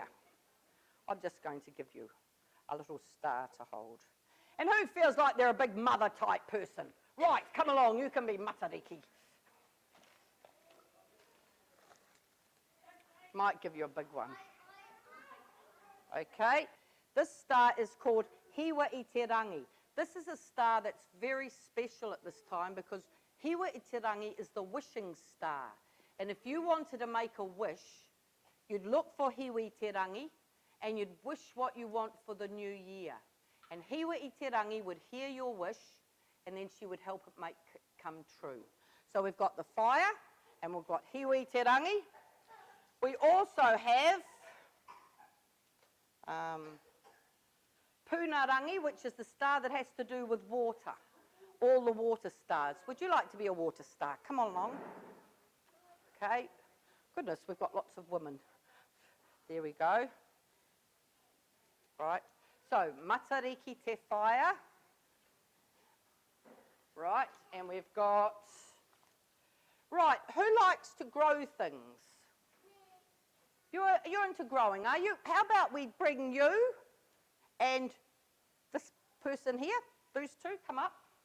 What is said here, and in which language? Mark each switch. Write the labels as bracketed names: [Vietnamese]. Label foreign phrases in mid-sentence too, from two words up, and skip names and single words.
[English] I'm just going to give you a little star to hold. And who feels like they're a big mother type person? Right, come along, you can be Matariki. Might give you a big one. Okay, this star is called Hiwa i te rangi. This is a star that's very special at this time because Hiwa i te rangi is the wishing star. And if you wanted to make a wish, you'd look for Hiwa i te rangi and you'd wish what you want for the new year. And Hiwa i te rangi would hear your wish and then she would help it come true. So we've got the fire and we've got Hiwa i te rangi. We also have Punarangi, which is the star that has to do with water. All the water stars. Would you like to be a water star? Come on along. Okay. Goodness, we've got lots of women. There we go. Right. So, [Māori] Matariki te whaia. [English] Right. And we've got... Right. Who likes to grow things? You're into growing, are you? How about we bring you and this person here, those two, come up.